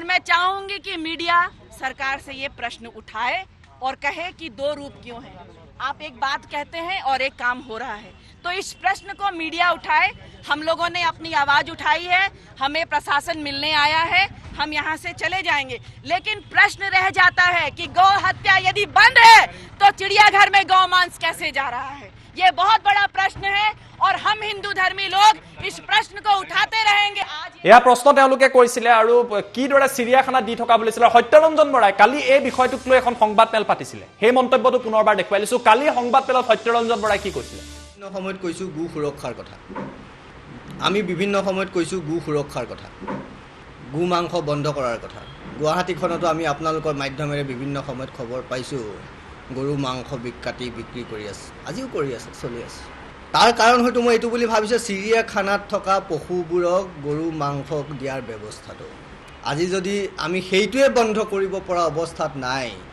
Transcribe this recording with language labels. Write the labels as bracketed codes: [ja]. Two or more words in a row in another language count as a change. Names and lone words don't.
[hi] मैं चाहूंगी कि मीडिया सरकार से ये प्रश्न उठाए और कहे कि दो रूप क्यों है आप एक बात कहते हैं और एक काम हो रहा है तो इस प्रश्न को मीडिया उठाए हम लोगों ने अपनी आवाज उठाई है हमें प्रशासन मिलने आया है हम यहाँ से चले जाएंगे लेकिन प्रश्न रह जाता है कि गौ हत्या यदि बंद है तो चिड़ियाघर में गौ मांस कैसे जा रहा है ये बहुत बड़ा प्रश्न है और हम हिंदू धर्मी लोग इस प्रश्न को उठाते रहेंगे [as] এয়া প্ৰশ্ন তেওঁলোকে কৰিছিলে আৰু কিদৰে চিৰিয়াখানা দি থকা বুলিছিলে সত্যৰঞ্জন বৰাই কালি এই বিষয়টোক লৈ এখন সংবাদমেল পাতিছিলে সেই মন্তব্যটো পুনৰবাৰ দেখুৱাই লৈছো কালি সংবাদমেলত সত্যৰঞ্জন বৰাই কি কৈছিলে বিভিন্ন সময়ত কৈছোঁ গো সুৰক্ষাৰ কথা আমি বিভিন্ন সময়ত কৈছোঁ গো সুৰক্ষাৰ কথা গো মাংস বন্ধ কৰাৰ কথা গুৱাহাটীখনতো আমি আপোনালোকৰ মাধ্যমেৰে বিভিন্ন সময়ত খবৰ পাইছোঁ গৰু মাংস কাটি বিক্ৰী কৰি আছে আজিও কৰি আছে চলি আছে তাৰ কাৰণ হয়তো মই এইটো বুলি ভাবিছোঁ চিৰিয়াখানাত থকা পশুবোৰক গৰু মাংস দিয়াৰ ব্যৱস্থাটো আজি যদি আমি সেইটোৱে বন্ধ কৰিব পৰা অৱস্থাত নাই